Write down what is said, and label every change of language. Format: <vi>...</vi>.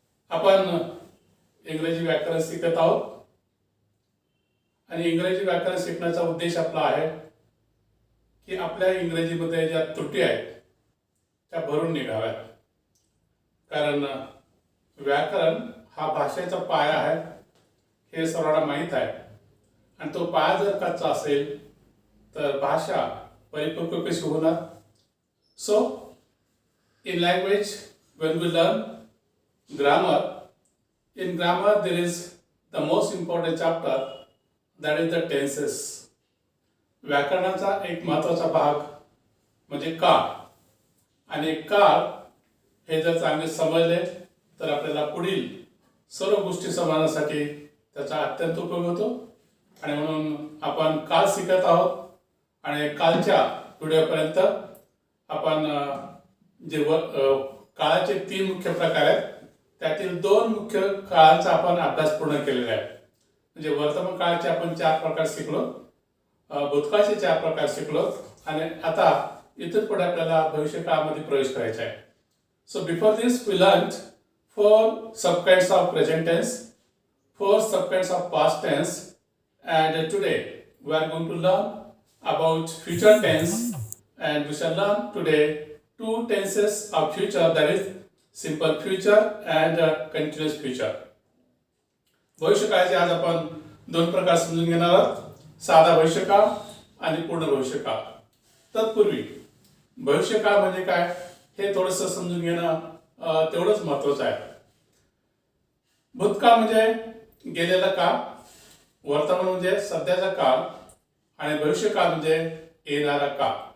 <mr>आपण इंग्रजी व्याकरण शिकत आहोत आणि इंग्रजी व्याकरण शिकण्याचा उद्देश आपला आहे की आपल्या इंग्रजीमध्ये ज्या त्रुटी आहेत त्या भरून निघाव्यात. कारण व्याकरण हा भाषेचा पाया आहे हे सर्वांना माहीत आहे आणि तो पाया जर कच्चा असेल तर भाषा परिपक्व कशी होणार.</mr> <en>So in language, when we learn grammar, in grammar there is the most important chapter, that is the tenses.</en> <mr>व्याकरणाचा एक महत्त्वाचा भाग म्हणजे काळ, आणि काळ हे जर चांगले समजले तर आपल्याला पुढील सर्व गोष्टी समजण्यासाठी त्याचा अत्यंत उपयोग होतो. आणि म्हणून आपण काळ शिकत आहोत आणि कालच्या व्हिडिओपर्यंत आपण जे काळाचे 3 मुख्य प्रकार आहेत त्यातील 2 मुख्य काळांचा आपण अभ्यास पूर्ण केलेला आहे. म्हणजे वर्तमान काळाचे आपण 4 प्रकार शिकलो, भूतकाळाचे 4 प्रकार शिकलो आणि आता इथून पुढे आपल्याला भविष्य काळामध्ये प्रवेश करायचा आहे.</mr> <en>So before this we learn 4 subkinds of present tense, 4 subkinds of past tense, and today we are going to learn about future tense, and we shall learn today 2 tenses of future, that is simple future and continuous future.</en> <mr>भविष्यकाळाचे आज आपण 2 प्रकार समजून घेणार आहोत, साधा भविष्यकाळ आणि पूर्ण भविष्यकाळ. तत्पूर्वी भविष्यकाळ म्हणजे काय हे थोडंसं समजून घेणं तेवढंच महत्त्वाचं आहे. भूतकाळ म्हणजे गेलेला काळ, वर्तमान म्हणजे सध्याचा काळ आणि भविष्यकाळ म्हणजे येणारा काळ.</mr>